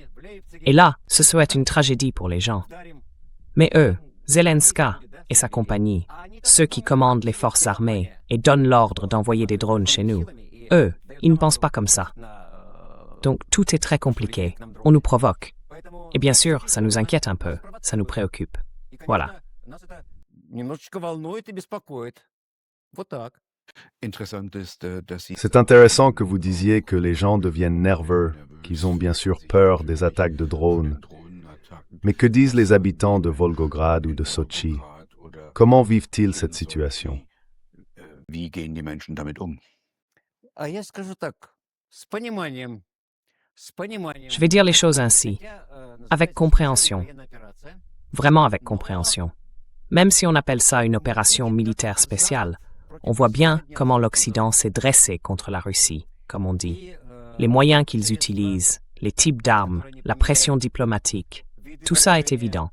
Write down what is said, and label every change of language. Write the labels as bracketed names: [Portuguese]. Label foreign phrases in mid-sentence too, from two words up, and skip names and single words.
[French] Et là, ce serait une tragédie pour les gens. Mais eux, Zelenska et sa compagnie, ceux qui commandent les forces armées et donnent l'ordre d'envoyer des drones chez nous, eux, ils ne pensent pas comme ça. Donc tout est très compliqué, on nous provoque. Et bien sûr, ça nous inquiète un peu, ça nous préoccupe. Voilà. [Russian] немножечко волнует и беспокоит. Вот так. [German] Interessant ist, dass Sie [French] C'est intéressant que vous disiez que les gens deviennent nerveux, qu'ils ont bien sûr peur des attaques de drones. Mais que disent les habitants de Volgograd ou de Sochi? Comment vivent-ils cette situation? [German] Wie gehen die Menschen damit um? [Russian] А я скажу так, с пониманием. С пониманием. [French] Je vais dire les choses ainsi, avec compréhension, vraiment avec compréhension. Même si on appelle ça une opération militaire spéciale, on voit bien comment l'Occident s'est dressé contre la Russie, comme on dit. Les moyens qu'ils utilisent, les types d'armes, la pression diplomatique, tout ça est évident.